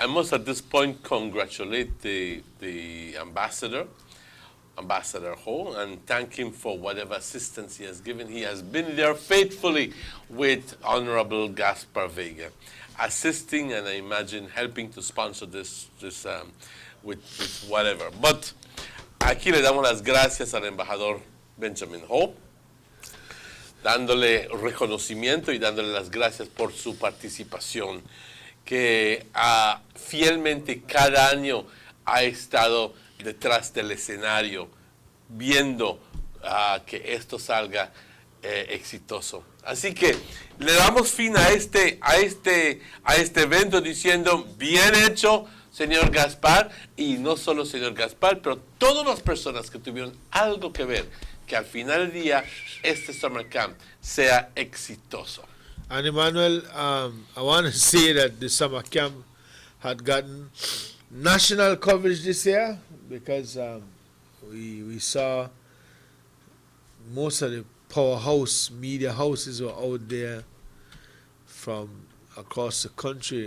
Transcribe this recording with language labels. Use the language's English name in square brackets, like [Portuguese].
[English] I must at this point congratulate the ambassador Ho, and thank him for whatever assistance he has given. He has been there faithfully with Honorable Gaspar Vega, assisting and I imagine helping to sponsor this with whatever. [Spanish] But aquí le damos las gracias al embajador Benjamin Ho, dándole reconocimiento y dándole las gracias por su participación, que fielmente cada año ha estado detrás del escenario viendo que esto salga exitoso. Así que le damos fin a este evento diciendo bien hecho, señor Gaspar, y no solo señor Gaspar, pero todas las personas que tuvieron algo que ver, que al final del día este Summer Camp sea exitoso. [English] And Emmanuel, I want to say that the summer camp had gotten national coverage this year, because we saw most of the powerhouse media houses were out there from across the country.